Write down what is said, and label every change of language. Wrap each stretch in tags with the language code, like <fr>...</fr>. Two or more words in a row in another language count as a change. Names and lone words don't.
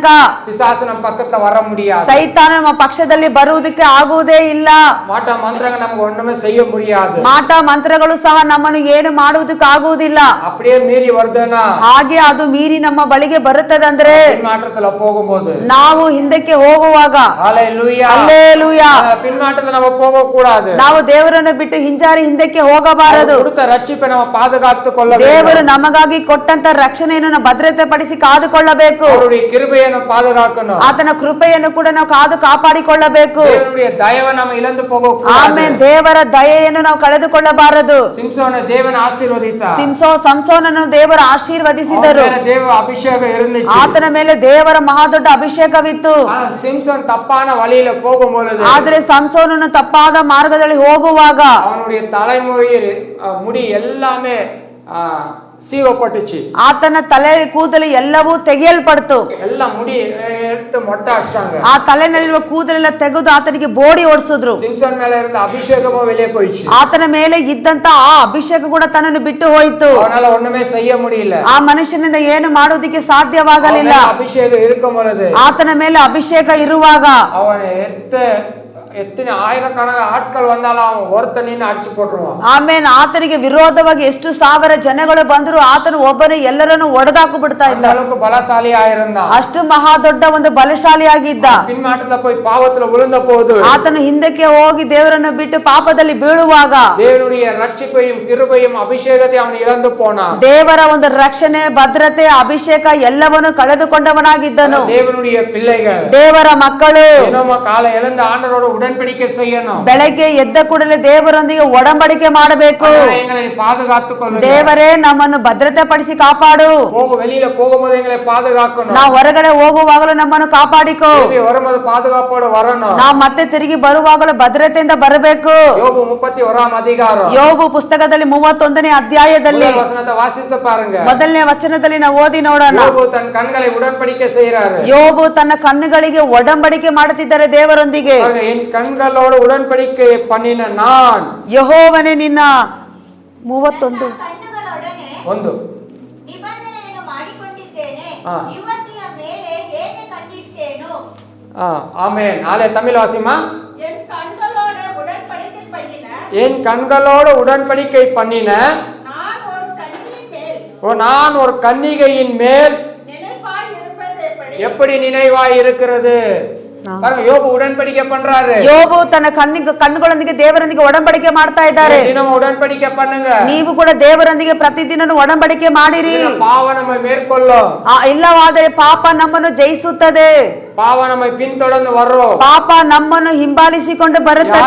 <ta>பிசாசு நம்ம பக்கத்துல வர முடியாது</ta> <kn>ಸೈತಾನ ನಮ್ಮ ಪಕ್ಷದಲ್ಲಿ ಬರುವುದಕ್ಕೆ ಆಗುವುದೇ ಇಲ್ಲ</kn> <ta>மாட்ட மந்திரங்க நமக்கு ஒண்ணுமே செய்ய முடியாது</ta> <kn>ಮಾಟ ಮಂತ್ರಗಳು ಸಹ ನಮ್ಮನ್ನು ಏನು ಮಾಡುವುದಕ್ಕೆ ಆಗುವುದಿಲ್ಲ</kn> <ta>அப்படியே மீறி வருதுன்னா</ta> <kn>ಹಾಗೆ ಅದು ಮೀರಿ ನಮ್ಮ ಬಳಿಗೆ ಬರುತ್ತದೆ ಅಂದ್ರೆ</kn> <ta>பின்மாற்றத்துல போகும்போது</ta> <kn>ನಾವು ಹಿಂದಕ್ಕೆ ಹೋಗುವಾಗ</kn> <ta>ஹalleluya</ta> <kn>ಹಲ್ಲೆಲೂಯಾ</kn> <ta>பின்மாற்றத்துல நம்ம போக கூடாது</ta> <kn>ನಾವು ದೇವರನ್ನು ಬಿಟ್ಟು ಹಿಂಜಾರಿ ಹಿಂದಕ್ಕೆ ಹೋಗಬಾರದು</kn> <ta>கொடுத்த ரட்சிப்பை நம்ம பாதுகாத்து கொள்ள</ta> <kn>ದೇವರು ನಮಗಾಗಿ ಕೊಟ್ಟಂತ ರಕ್ಷಣೆಯನ್ನು ನಾವು ಭದ್ರತೆ ಪಡಿಸಿ ಕಾದುಕೊಳ್ಳಬೇಕು</kn> <ta>அவருடைய கிருபையை நம்ம பாதுகாக்கணும்</ta> <kn>ಆತನ ಕೃಪೆಯನ್ನು ಕೂಡ ನಾವು ಕಾಪಾಡಿಕೊಳ್ಳಬೇಕು</kn> <ta>தேவனுடைய தயவை நம்ம இழந்து போக கூடாது</ta> <kn>ಆಮೇಲೆ ದೇವರ ದಯೆಯನ್ನು ನಾವು ಕಳೆದುಕೊಳ್ಳಬಾರದು</kn> <ta>சிம்சோனை தேவன் ஆசீர்வதித்தார்</ta> <kn>ಸಂಸೋನನ್ನು ದೇವರು ಆಶೀರ್ವದಿಸಿದರು</kn> <ta>அவன் மேல தேவ அபிஷேகம் இருந்துச்சு</ta> <kn>ಆತನ ಮೇಲೆ ದೇವರ ಮಹಾದೊಡ್ಡ ಅಭಿಷೇಕವಿತ್ತು</kn> <ta>ஆனா சிம்சோன் தப்பான வழியில போகும் பொழுது</ta> <kn>ಆದ್ರೆ ಸಂಸೋನನು ತಪ್ಪಾದ ಮಾರ್ಗದಲ್ಲಿ ಹೋಗುವಾಗ</kn> <ta>அவனுடைய தலைமுறையில் முடி எல்லாமே சீவப்பட்டுச்சு</ta> <kn>ಆತನ ತಲೆ ಕೂದಲು ಎಲ್ಲವೂ ತೆಗೆಯಲ್ಪಡ್ತು</kn> <ta>எல்லாம் முடி எடுத்து மொட்டை அடிச்சிட்டாங்க</ta> <kn>ಆ ತಲೆನಲ್ಲಿರುವ ಕೂದಲೆಲ್ಲ ತೆಗೆದು ಆತನಿಗೆ ಬೋಡಿ ಓಡಿಸಿದ್ರು</kn> <ta>சிம்சன் மேல இருந்த அபிஷேகமும் வெளியே போயிடுச்சு</ta> <kn>ಆತನ ಮೇಲೆ ಇದ್ದಂತ ಆ ಅಭಿಷೇಕ ಕೂಡ ತನ್ನನ್ನು ಬಿಟ್ಟು ಹೋಯಿತು</kn> <ta>அவனால ஒண்ணுமே செய்ய முடியல</ta> <kn>ಆ ಮನುಷ್ಯನಿಂದ ಏನು ಮಾಡುವುದಕ್ಕೆ ಸಾಧ್ಯವಾಗಲಿಲ್ಲ</kn> <ta>அபிஷேகம் இருக்கும் பொழுது</ta> <kn>ಆತನ ಮೇಲೆ ಅಭಿಷೇಕ ಇರುವಾಗ</kn> <ta>அவன் எத்தனை ஆயிரக்கணக்கான ஆட்கள் வந்தாலும் அவன் ஒருத்தனின்னு அடிச்சு போட்டுருவான்</ta> <kn>ಆಮೇಲೆ ಆತನಿಗೆ ವಿರೋಧವಾಗಿ ಎಷ್ಟು ಸಾವಿರ ಜನಗಳು ಬಂದ್ರು ಆತನು ಒಬ್ಬನೇ ಎಲ್ಲರನ್ನು ಒಡೆದಾಕು ಬಿಡ್ತಾ ಇದ್ದ</kn> <ta>அந்த அளவுக்கு பலசாலி ஆயிருந்தான்</ta> <kn>ಅಷ್ಟು ಮಹಾ ದೊಡ್ಡ ಒಂದು ಬಲಶಾಲಿಯಾಗಿದ್ದ</kn> <ta>பின்மாற்றத்துல போய் பாவத்துல விழுந்த போது</ta> <kn>ಆತನು ಹಿಂದಕ್ಕೆ ಹೋಗಿ ದೇವರನ್ನು ಬಿಟ್ಟು ಪಾಪದಲ್ಲಿ ಬೀಳುವಾಗ</kn> <ta>தேவனுடைய ரட்சிப்பையும் கிருபையும் அபிஷேகத்தை அவன் இழந்து போனான்</ta> <kn>ದೇವರ ಒಂದು ರಕ್ಷಣೆ ಭದ್ರತೆ ಅಭಿಷೇಕ ಎಲ್ಲವನ್ನು ಕಳೆದುಕೊಂಡವನಾಗಿದ್ದನು</kn> <ta>தேவனுடைய பிள்ளைகள்</ta> <kn>ದೇವರ ಮಕ್ಕಳು</kn> <ta>தினமும் காலை எழுந்த ஆண்டவரோட உடன்படிக்கை செய்யணும்</ta> <kn>ಬೆಳಗ್ಗೆ ಎದ್ದ ಕೂಡಲೇ ದೇವರೊಂದಿಗೆ ಒಡಂಬಡಿಕೆ ಮಾಡಬೇಕು</kn> <ta>எங்களை பாதுகாத்துக் கொள்ளுங்க</ta> <kn>ದೇವರೇ ನಮ್ಮನ್ನು ಭದ್ರತೆ ಪಡಿಸಿ ಕಾಪಾಡು</kn> <ta>வெளியில போகும்போது எங்களை பாதுகாக்கணும்</ta> <kn>ನಾವು ಹೊರಗಡೆ ಹೋಗುವಾಗಲೂ ನಮ್ಮನ್ನು ಕಾಪಾಡಿಕೋ</kn> <ta>திரும்பி வரும்போது பாதுகாப்போட வரணும்</ta> <kn>ನಾವು ಮತ್ತೆ ತಿರುಗಿ ಬರುವಾಗಲೂ ಭದ್ರತೆಯಿಂದ ಬರಬೇಕು</kn> <ta>யோபு 31 அதிகாரம்</ta> <kn>ಯೋಬು ಪುಸ್ತಕದಲ್ಲಿ 31ನೇ ಅಧ್ಯಾಯದಲ್ಲಿ</kn> <ta>முதல் வசனத்தை வாசித்து பாருங்க</ta> <kn>ಮೊದಲನೇ ವಚನದಲ್ಲಿ ನಾವು ಓದಿ ನೋಡೋಣ</kn> <ta>யோபு தன் கண்களை உடன்படிக்கை செய்யறாரு</ta> <kn>ಯೋಬು ತನ್ನ ಕಣ್ಣುಗಳಿಗೆ ಒಡಂಬಡಿಕೆ ಮಾಡುತ್ತಿದ್ದಾರೆ ದೇವರೊಂದಿಗೆ</kn> <ta>என் கண்களோட உடன்படிக்கை பண்ணின நான்</ta> <kn>ಯೆಹೋವನೇ ನಿನ್ನ 31 ಕಣ್ಣುಗಳೊಡನೆ ಒಂದು ನಿಬಂಧನೆಯನ್ನು ಮಾಡಿಕೊಂಡಿದ್ದೇನೆ ಆ. ಯುವತಿಯ ಮೇಲೆ ಹೇಗೆ ಕಣ್ಣಿಟ್ಟೇನು</kn> <ta>ஆமென் ஆலே தமிழ் வாசிமா என் கண்களோட உடன்படிக்கை பண்ணின என் கண்களோட உடன்படிக்கை பண்ணின நான் ஒரு கண்ணின் மேல் நான் ஒரு கன்னிகையின் மேல் நினைவாய் இருப்பது எப்படி நினைவாய் இருக்கிறது பாருங்க யோபு உடன்படிக்கை பண்றாரு</ta> <kn>ಯೋಬು ತನ್ನ ಕಣ್ಣುಗಳೊಂದಿಗೆ ದೇವರೊಂದಿಗೆ ಒಡಂಬಡಿಕೆ ಮಾಡ್ತಾ ಇದ್ದಾರೆ</kn> <ta>தினமும் உடன்படிக்கை பண்ணுங்க</ta> <kn>ನೀವು ಕೂಡ ದೇವರೊಂದಿಗೆ ಪ್ರತಿದಿನ ಒಡಂಬಡಿಕೆ ಮಾಡಿರಿ</kn> <ta>பாவ நம்ம மேற்கொள்ளும்</ta> <kn>ಇಲ್ಲವಾದರೆ ಪಾಪ ನಮ್ಮನ್ನು ಜಯಿಸುತ್ತದೆ</kn> <ta>பாவம் நம்மை பின்தொடர்ந்து வரும்,</ta> <kn>ಪಾಪ ನಮ್ಮನ್ನು ಹಿಂಬಾಲಿಸಿಕೊಂಡು ಬರುತ್ತದೆ.</kn>